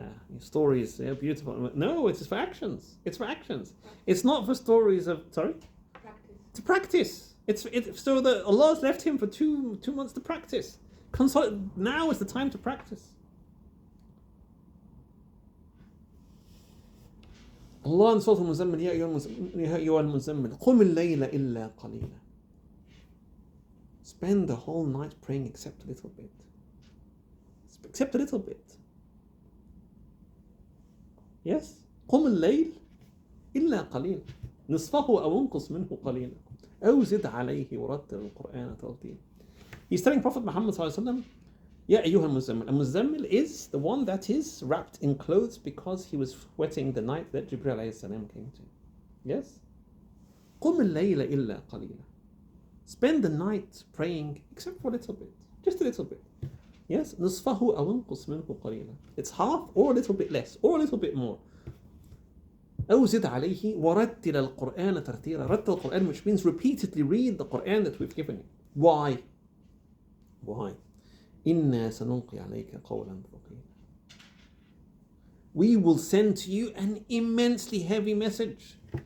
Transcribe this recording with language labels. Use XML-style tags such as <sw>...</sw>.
<en>Your stories, beautiful. No, it's for actions. It's for actions. It's not for stories of practice. To practice. So that Allah's left him for two months to practice. Now is the time to practice. Allah in Surah Al-Muzammil,</en> <ar>يا أيها المزمل قم الليل إلا قليلا.</ar> <en>Spend the whole night praying except a little bit. Except a little bit. Yes?</en> <ar>قم الليل إلا قليلا نصفه أو انقص منه قليلا أو زد عليه ورتل القرآن ترتيلا.</ar> <en>He's telling Prophet Muhammad</en> <ar>صلى الله عليه وسلم, يا أيها المزمل.</ar> <en>A muzammil is the one that is wrapped in clothes because he was sweating the night that Jibreel alayhi salam came to. Yes?</en> <ar>قم الليل إلا قليلا.</ar> <en>Spend the night praying except for a little bit. Just a little bit. Yes?</en> <ar>نصفه أو انقص منه قليلا.</ar> <en>It's half or a little bit less or a little bit more.</en> <ar>أو زد عليه ورتل القرآن ترتيلا. رتل القرآن,</ar> <en>which means repeatedly read the Quran that we've given you. Why? Why?</en> <ar>إنا سنلقي عليك قولا ثقيلا.</ar> <en>We will send to you an immensely heavy message.</en>